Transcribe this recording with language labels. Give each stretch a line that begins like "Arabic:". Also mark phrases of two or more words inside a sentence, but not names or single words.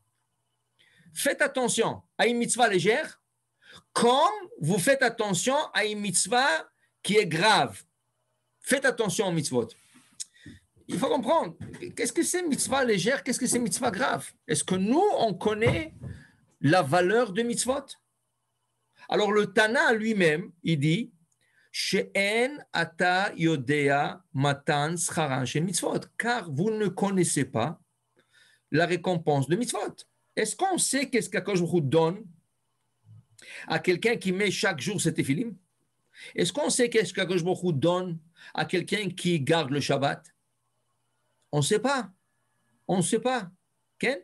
French: Faites attention à une mitzvah légère comme vous faites attention à une mitzvah qui est grave. Faites attention aux mitzvot. Il faut comprendre, qu'est-ce que c'est mitzvah légère, qu'est-ce que c'est mitzvah grave? Est-ce que nous, on connaît la valeur de mitzvot? Alors le Tana lui-même, il dit
Hebrew: שאין אתה יודע מתן שכרן של מצוות,
French: car vous ne connaissez pas la récompense de mitzvot. Est-ce qu'on sait qu'est-ce qu'
Hebrew: הקדוש ברוך הוא
French: donne à quelqu'un qui met chaque jour ses téphilim? Est-ce qu'on sait qu'est-ce qu'
Hebrew: הקדוש ברוך הוא
French: donne à quelqu'un qui garde le Shabbat? On ne sait pas. On ne sait pas. Okay?